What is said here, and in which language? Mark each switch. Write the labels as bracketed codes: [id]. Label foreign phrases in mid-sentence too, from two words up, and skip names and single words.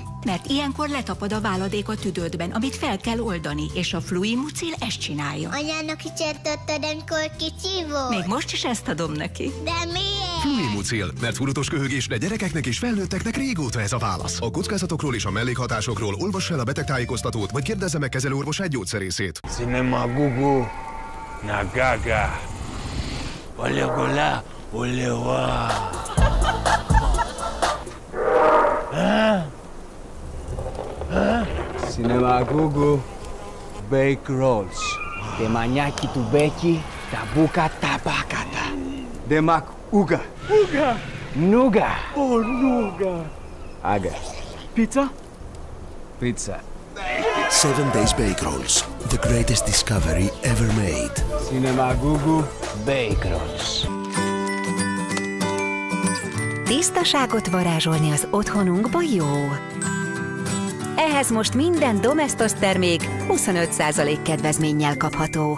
[hu] Mert ilyenkor letapad a váladék a tüdődben, amit fel kell oldani, és a Fluimucil ezt csinálja. Anyának is ezt adtad, amikor kicsi volt? Még most is ezt adom neki. De miért? Fluimucil, mert hurutos köhögésre gyerekeknek és felnőtteknek régóta ez a válasz. A kockázatokról és a mellékhatásokról olvass el a betegtájékoztatót, vagy kérdezze meg kezelőorvosát, gyógyszerészét. Cinema Gugu. Nagaga. Olegola, olewa. Cinema Gugu, bake rolls. Demanyaki tu beki, tabuka tabakata. Demak uga. Uga. Nuga. Oh, nuga. Aga. [en] Pizza? Pizza. 7 Days Bake Rolls, the greatest discovery ever made. Cinema Gugu, bake rolls. [hu] Tisztaságot varázsolni az otthonunkba jó. Ehhez most minden Domestos termék 25% kedvezménnyel kapható.